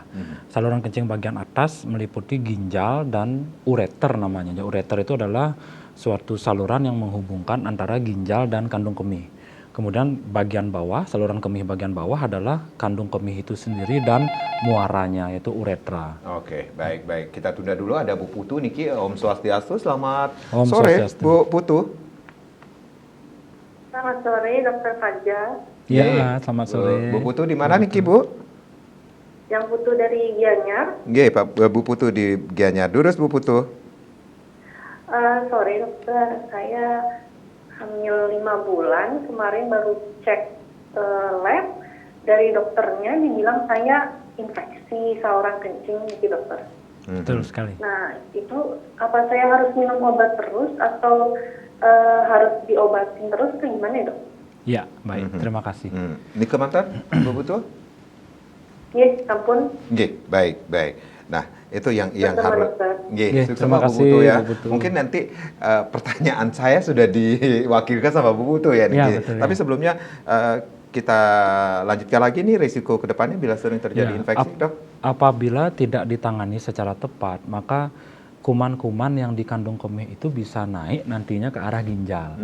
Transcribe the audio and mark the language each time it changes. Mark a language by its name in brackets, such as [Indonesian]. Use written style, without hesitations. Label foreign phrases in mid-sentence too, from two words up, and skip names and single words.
[Indonesian] Saluran kencing bagian atas meliputi ginjal dan ureter namanya. Ureter itu adalah suatu saluran yang menghubungkan antara ginjal dan kandung kemih. Kemudian bagian bawah, saluran kemih bagian bawah adalah kandung kemih itu sendiri dan muaranya, yaitu uretra. Oke, baik. Kita tunda dulu, ada Bu Putu Niki. [Balinese] Om Swastiastu, [Indonesian] selamat Om sore, Swastiastu. Bu Putu. Selamat sore, Dr. Fajar. Iya, selamat sore. Bu Putu di mana Niki, Bu? Yang Putu dari Gianyar. Nggih, Pak Bu Putu di Gianyar. Durus Bu Putu. Sorry dokter, saya hamil 5 bulan, kemarin baru cek lab, dari dokternya dibilang saya infeksi saluran kencing gitu dokter. Betul sekali. Nah, itu apa saya harus minum obat terus atau harus diobatin terus atau gimana ya dok? Ya, baik, terima kasih. Ini kemantan, Bu Putu? Yes, ampun. Nggih, baik. Nah, itu yang harus. Nggih, Sukses terima sama Bu kasih, Putu ya. Bu Putu. Mungkin nanti pertanyaan saya sudah diwakilkan sama Bu Putu ya, Niki. Ya, betul, Tapi sebelumnya kita lanjutkan lagi nih risiko kedepannya bila sering terjadi infeksi, Dok. Apabila tidak ditangani secara tepat, maka kuman-kuman yang di kandung kemih itu bisa naik nantinya ke arah ginjal.